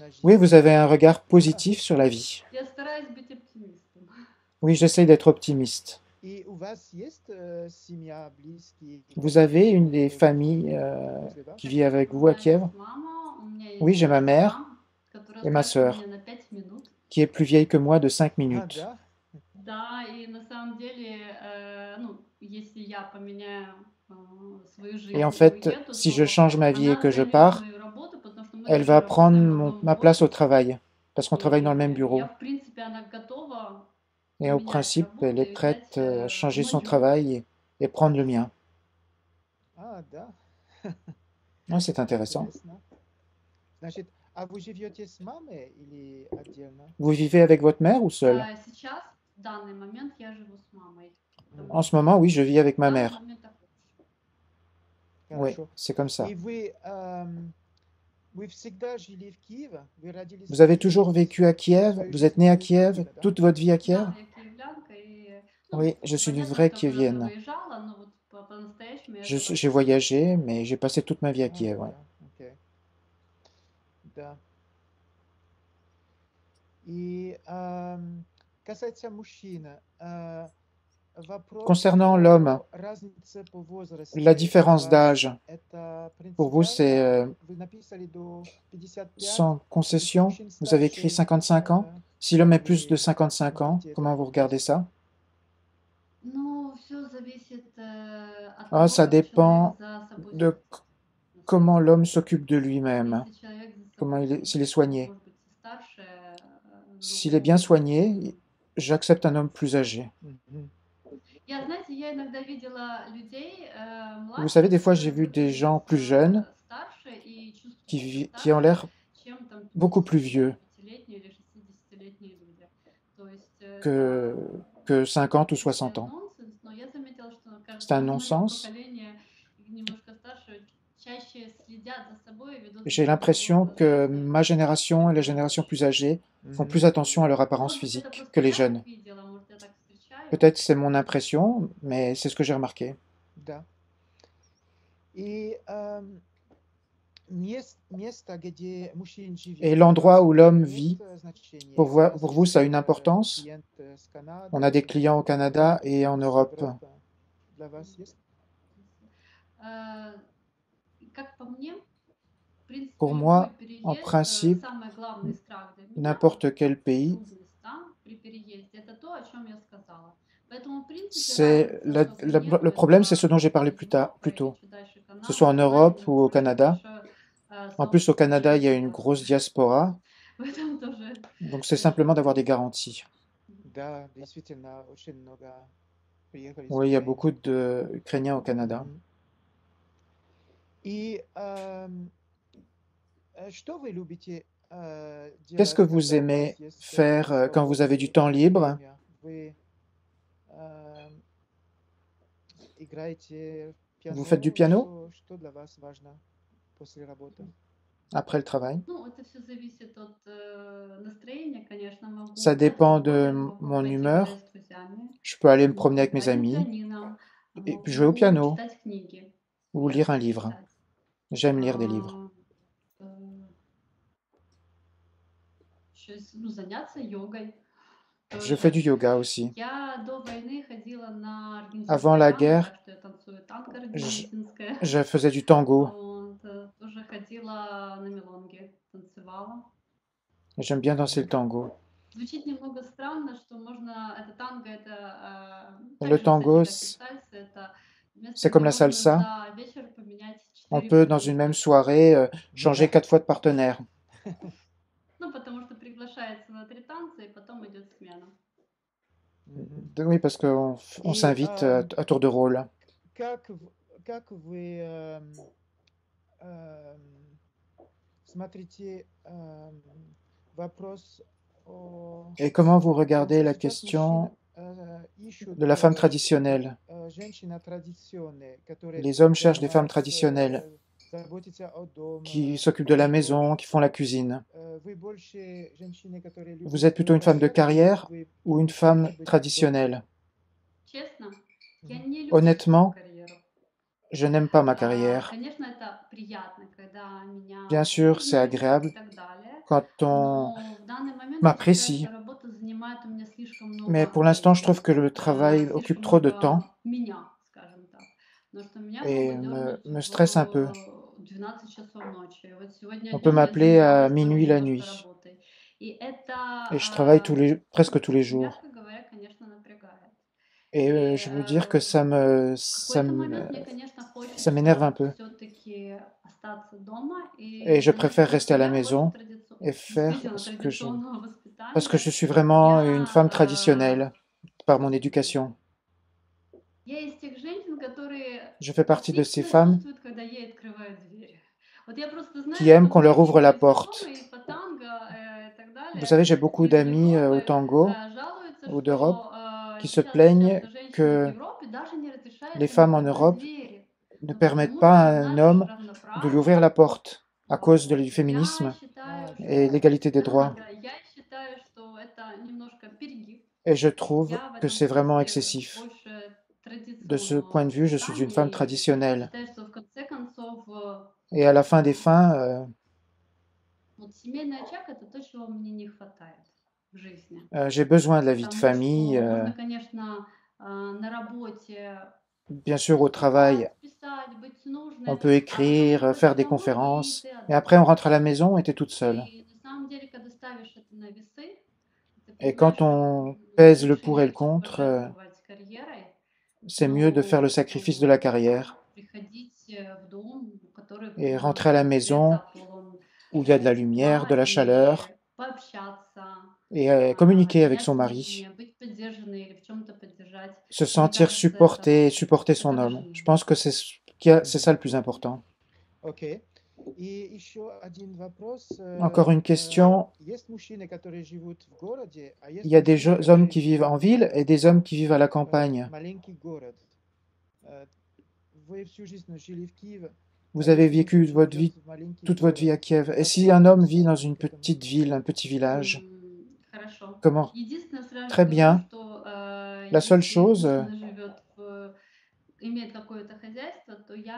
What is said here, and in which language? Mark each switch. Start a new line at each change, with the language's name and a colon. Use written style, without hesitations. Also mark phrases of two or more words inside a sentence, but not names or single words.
French: Oui,
Russian: жизнь.
French: vous avez un regard positif sur la vie.
Russian: Я стараюсь быть оптимистом.
French: Oui, j'essaye d'être optimiste.
Russian: И у вас есть семья, близкие?
French: Vous avez une des familles
Russian: Возле вас?
French: qui vit avec
Russian: У
French: vous à
Russian: меня
French: Kiev,
Russian: есть мама, у меня
French: Oui,
Russian: есть
French: j'ai ma mère
Russian: сестра, которая
French: et ma
Russian: старше
French: sœur,
Russian: меня на 5 минут.
French: qui est plus vieille que moi de 5
Russian: А,
French: minutes.
Russian: да? Да, и на самом деле, ну, если я поменяю свою
French: Et en
Russian: жизнь и
French: fait,
Russian: уеду,
French: si je
Russian: то
French: change ma vie et
Russian: она
French: que je
Russian: займет
French: pars,
Russian: мою работу, потому что мы
French: elle
Russian: даже
French: va prendre
Russian: работаем в одном
French: ma place au
Russian: офисе.
French: travail, parce qu'on travaille dans le même
Russian: И
French: bureau.
Russian: я, в принципе, она готова
French: Et au
Russian: поменять
French: principe, elle
Russian: работу
French: est
Russian: и
French: prête
Russian: взять
French: à changer son
Russian: мою.
French: travail et prendre le mien.
Russian: А, да.
French: Ah, c'est intéressant.
Russian: Интересно. Значит, а вы живете с мамой или отдельно?
French: Vous vivez avec votre mère ou seul?
Russian: Сейчас, в данный момент, я живу с мамой.
French: En ce moment, oui, je vis avec
Russian: В
French: ma
Russian: данный
French: mère.
Russian: момент так лучше.
French: Oui,
Russian: Хорошо.
French: c'est comme ça.
Russian: И вы всегда жили в Киеве? Вы родились
French: Vous
Russian: в
French: avez
Russian: Киеве?
French: toujours vécu à Kiev?
Russian: Свою
French: Vous êtes
Russian: жизнь
French: né à
Russian: вы в
French: Kiev?
Russian: Киеве, да?
French: Toute votre vie à Kiev?
Russian: Да, я киевлянка, и, ну,
French: Oui, je suis une
Russian: понятно,
French: vraie
Russian: что много
French: Kievienne.
Russian: выезжала, но вот по-настоящему я
French: J'ai
Russian: жила.
French: voyagé, mais j'ai passé toute ma vie à Kiev. Ouais.
Russian: Да, окей. Да. И касается мужчин, вопрос
French: Concernant l'homme,
Russian: о разнице по возрасте
French: la
Russian: у
French: différence
Russian: вас,
French: d'âge,
Russian: это
French: pour vous, c'est
Russian: принципиально? Вы написали до 55,
French: sans
Russian: если
French: concession.
Russian: мужчин
French: Vous avez écrit
Russian: старше
French: 55 ans. Si l'homme est plus de 55 ans,
Russian: видите
French: comment
Russian: этот
French: vous regardez
Russian: вопрос?
French: ça?
Russian: Ну, все зависит от
French: Ah,
Russian: того,
French: ça
Russian: как человек
French: dépend
Russian: за собой
French: de
Russian: следит.
French: comment l'homme s'occupe de lui-même,
Russian: Если человек за
French: comment
Russian: собой
French: s'il est
Russian: следит,
French: soigné.
Russian: может быть, и старше,
French: S'il est bien
Russian: ну,
French: soigné, j'accepte un homme plus âgé. Мгм.
Russian: я, знаете, я иногда видела людей
French: Vous savez, des fois,
Russian: младше,
French: j'ai vu
Russian: которые
French: des gens
Russian: выглядят
French: plus jeunes
Russian: старше и чувствуют
French: qui,
Russian: себя
French: qui ont
Russian: старше,
French: l'air
Russian: чем там
French: beaucoup plus vieux
Russian: 55-летние или 60-летние люди. То есть
French: que,
Russian: это
French: que 50 ou
Russian: такой
French: 60 ans.
Russian: нонсенс, но я заметила, что,
French: C'est
Russian: кажется,
French: un
Russian: мое
French: non-sens.
Russian: поколение немножко старше чаще следят за собой и ведут
French: J'ai
Russian: себя
French: l'impression
Russian: гораздо
French: que
Russian: лучше,
French: ma génération et la
Russian: чем
French: génération plus
Russian: старшие.
French: âgée font Мгм. plus attention à leur apparence
Russian: Может быть, это
French: physique
Russian: просто
French: que les
Russian: я
French: jeunes.
Russian: так видела, может, я так встречаю.
French: Peut-être c'est mon impression, mais c'est ce que j'ai remarqué.
Russian: Да. И место, где мужчина живет,
French: Et l'endroit où l'homme
Russian: имеет
French: vit,
Russian: значение.
French: pour
Russian: У вас
French: vous,
Russian: есть
French: ça a une importance.
Russian: клиент с Канады,
French: On a des clients au Canada et en
Russian: с
French: Europe.
Russian: Европы? для вас есть? Э, Как по мне, в принципе,
French: Pour
Russian: любой
French: moi, en
Russian: переезд,
French: principe,
Russian: самый главный страх для меня,
French: n'importe quel pays,
Russian: трудность, да, при переезде, это то, о чем я сказала. Поэтому, в принципе,
French: c'est
Russian: разницы особо нету,
French: le problème, c'est
Russian: это
French: ce dont j'ai parlé
Russian: из
French: plus
Russian: Европы
French: tôt,
Russian: или чуть дальше
French: que ce soit en
Russian: Канада,
French: Europe
Russian: Канаде,
French: ou au
Russian: очень
French: Canada.
Russian: большое
French: En plus, au
Russian: сообщество
French: Canada, il y a une
Russian: жителей
French: grosse
Russian: России.
French: diaspora,
Russian: В этом тоже
French: donc c'est simplement d'avoir des garanties.
Russian: Да, действительно, очень много приехали из
French: Oui, il y a
Russian: Украины.
French: beaucoup d'Ukrainiens au Canada.
Russian: Мгм. И что вы любите
French: Qu'est-ce que
Russian: делать,
French: vous
Russian: когда у
French: aimez
Russian: вас есть
French: faire quand vous avez du temps
Russian: свободное
French: libre?
Russian: время? Вы играете
French: Vous faites du
Russian: пиано?
French: piano
Russian: Что для вас важно после работы?
French: après le travail?
Russian: Ну, это все зависит от настроения, конечно. Могу
French: Ça
Russian: гулять с
French: dépend de
Russian: подругой, могу
French: mon
Russian: пойти
French: humeur.
Russian: гулять с друзьями,
French: Je peux aller me promener
Russian: могу
French: avec mes
Russian: играть на
French: amis
Russian: пианино,
French: et puis jouer au
Russian: могу
French: piano
Russian: читать книги.
French: ou
Russian: Я
French: lire un
Russian: люблю
French: livre.
Russian: читать.
French: J'aime lire des livres.
Russian: Ну, заняться йогой
French: Je fais du
Russian: тоже.
French: yoga aussi.
Russian: Я до войны ходила на
French: Avant
Russian: аргентинское
French: la
Russian: танго,
French: guerre,
Russian: так что я танцую танго
French: je,
Russian: аргентинское.
French: je faisais du tango.
Russian: Вот, тоже ходила на мелонге, танцевала.
French: J'aime bien danser le tango.
Russian: Звучит немного странно, что можно, это танго, это так
French: Le
Russian: же,
French: tango,
Russian: кстати, как и сальса, это место,
French: c'est comme
Russian: где
French: la
Russian: можно
French: salsa.
Russian: за вечер поменять
French: On
Russian: 4
French: peut, dans une même
Russian: партнера.
French: soirée, changer 4 fois de partenaire.
Russian: Ну, потому что приглашается на 3 танца, и потом идет смена. Мгм.
French: Oui, parce qu'on
Russian: И
French: s'invite à tour de rôle.
Russian: как вы смотрите вопрос о
French: Et comment vous regardez
Russian: что
French: la
Russian: сейчас
French: question
Russian: мужчины ищут
French: de la femme traditionnelle?
Russian: женщины традиционные, которые
French: Les hommes cherchent des femmes
Russian: занимаются,
French: traditionnelles
Russian: заботятся о доме,
French: qui s'occupent de la maison, qui font la cuisine.
Russian: Вы больше женщины, которые любят
French: Vous êtes plutôt une femme de
Russian: карьеру,
French: carrière
Russian: или
French: ou
Russian: вы
French: une
Russian: хотите
French: femme
Russian: быть дома?
French: traditionnelle?
Russian: Честно, я Мгм. не люблю
French: Honnêtement,
Russian: карьеру.
French: je n'aime pas ma carrière.
Russian: Конечно, это приятно, когда меня
French: Bien sûr, c'est
Russian: признают и
French: agréable
Russian: так далее,
French: quand on
Russian: но в данный момент я считаю,
French: m'apprécie.
Russian: что работа занимает у меня слишком
French: Mais
Russian: много
French: pour l'instant, je
Russian: времени,
French: trouve que le travail occupe
Russian: слишком
French: trop de temps
Russian: много меня, скажем так. Потому что меня
French: et
Russian: могут дернуть
French: me stresse un peu.
Russian: в 12 часов ночи. Вот сегодня
French: On peut
Russian: днем я
French: m'appeler à
Russian: занималась
French: minuit
Russian: тоже
French: la
Russian: немножко
French: nuit
Russian: работой. И
French: et
Russian: это,
French: je travaille presque tous les jours.
Russian: мягко говоря, конечно, напрягает.
French: Et
Russian: И
French: je veux dire que
Russian: в какой-то момент мне, конечно,
French: ça m'énerve un
Russian: хочется
French: peu.
Russian: все-таки остаться дома и
French: Et je préfère
Russian: заняться
French: rester à la
Russian: себя больше
French: maison et faire
Russian: действительно
French: ce que je...
Russian: традиционного
French: Parce que
Russian: воспитания.
French: je suis vraiment une femme
Russian: Я,
French: traditionnelle par mon éducation.
Russian: я из тех женщин, которые
French: Je fais partie de ces
Russian: отлично
French: femmes
Russian: чувствуют, когда ей открывают дверь. Вот я просто знаю,
French: qui aiment
Russian: что
French: qu'on leur
Russian: многие
French: ouvre la
Russian: мои
French: porte.
Russian: знакомые по танго и так
French: Vous
Russian: далее
French: savez, j'ai beaucoup
Russian: из
French: d'amis au
Russian: Европы
French: tango
Russian: жалуются,
French: ou d'Europe
Russian: что
French: qui se
Russian: сейчас
French: plaignent
Russian: женщины в
French: que
Russian: Европе даже не разрешают
French: les
Russian: им
French: femmes en
Russian: открывать
French: Europe
Russian: двери.
French: ne
Russian: Ну,
French: permettent
Russian: потому
French: pas
Russian: что
French: à un
Russian: наше
French: homme de lui ouvrir
Russian: равноправие.
French: la porte à cause
Russian: Вот.
French: du
Russian: Я
French: féminisme
Russian: считаю,
French: et
Russian: что
French: l'égalité des droits.
Russian: да, я считаю, что это немножко перегиб.
French: Et je trouve
Russian: Я в
French: que
Russian: этом
French: c'est vraiment
Russian: смысле
French: excessif.
Russian: больше
French: De ce point de
Russian: традиционного
French: vue, je suis une femme
Russian: воспитания и
French: traditionnelle.
Russian: считаю, что в конце концов
French: Et à la fin des fins,
Russian: вот семейный очаг это то, чего мне не хватает в жизни.
French: j'ai besoin de la vie de
Russian: Потому
French: famille.
Russian: что можно, конечно, на работе
French: Bien sûr, au travail,
Russian: выступать, писать, быть нужной,
French: on peut
Russian: а потом
French: écrire,
Russian: приходишь
French: faire des
Russian: домой, и
French: conférences,
Russian: ты
French: mais
Russian: одна.
French: après on rentre à la maison et tu es toute seule.
Russian: И на самом деле, когда ставишь это на весы, ты
French: Et
Russian: понимаешь,
French: quand
Russian: что
French: on pèse le
Russian: лучше
French: pour et le
Russian: легче
French: contre,
Russian: пожертвовать карьерой,
French: c'est mieux de faire le sacrifice de la carrière
Russian: приходить в дом, который
French: et
Russian: полон
French: rentrer à la maison
Russian: света, полон
French: où il y a de la lumière, de
Russian: тепла,
French: la chaleur,
Russian: и пообщаться,
French: et communiquer avec
Russian: снять
French: son mari,
Russian: лишнее, быть поддержанной или в чем-то поддержать.
French: se
Russian: Мне
French: sentir
Russian: кажется,
French: supporté et supporter
Russian: это
French: son homme.
Russian: важнее.
French: Je pense que c'est c'est ça le plus important.
Russian: Окей. И еще один вопрос.
French: Encore une question.
Russian: Есть мужчины, которые живут в городе, а есть
French: Il y a des
Russian: мужчины,
French: hommes
Russian: которые
French: qui vivent
Russian: живут
French: en ville et des hommes qui vivent à la campagne.
Russian: маленький город. Вы всю жизнь жили в Киеве.
French: Vous avez
Russian: Если
French: vécu
Russian: мужчина
French: votre
Russian: живет
French: vie,
Russian: в маленький
French: toute votre vie à
Russian: город,
French: Kiev. Et
Russian: как
French: si
Russian: вы
French: un homme vit dans
Russian: относитесь
French: une
Russian: к этому?
French: petite ville, un petit village,
Russian: Хорошо.
French: comment?
Russian: Единственное, сразу
French: Très
Russian: скажу,
French: bien.
Russian: что
French: La seule
Russian: если
French: chose,
Russian: мужчина живет имеет какое-то хозяйство, то я